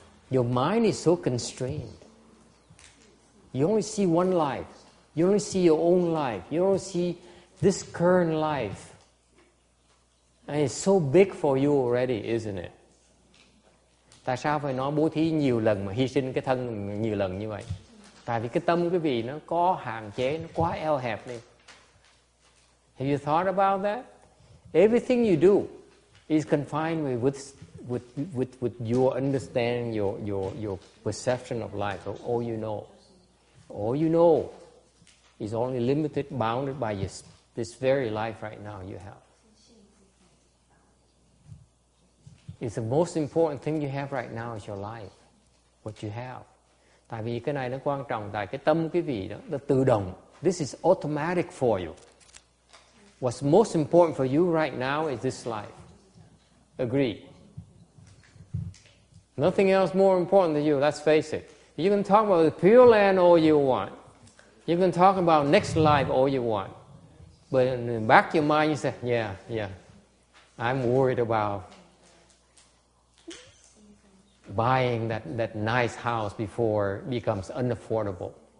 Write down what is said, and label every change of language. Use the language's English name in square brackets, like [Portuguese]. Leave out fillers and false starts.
[English] Your mind is so constrained. You only see one life. You only see your own life. You only see this current life. And it's so big for you already, isn't it? [Vietnamese] Tại sao phải nói bố thí nhiều lần mà hy sinh cái thân nhiều lần như vậy? Tại vì cái tâm quý vị nó có hạn chế, nó quá eo hẹp đi. [English] Have you thought about that? Everything you do is confined with your understanding, your perception of life, of all you know. All you know is only limited, bounded by this very life right now you have. It's the most important thing you have right now is your life, what you have. [Vietnamese] Tại vì cái này nó quan trọng, tại cái tâm quý vị đó, nó tự động. [English] This is automatic for you. What's most important for you right now is this life. Agree. Nothing else more important than you, let's face it. You can talk about the Pure Land all you want. You can talk about next life all you want. But in the back of your mind you say, yeah, I'm worried about buying that nice house before it becomes unaffordable.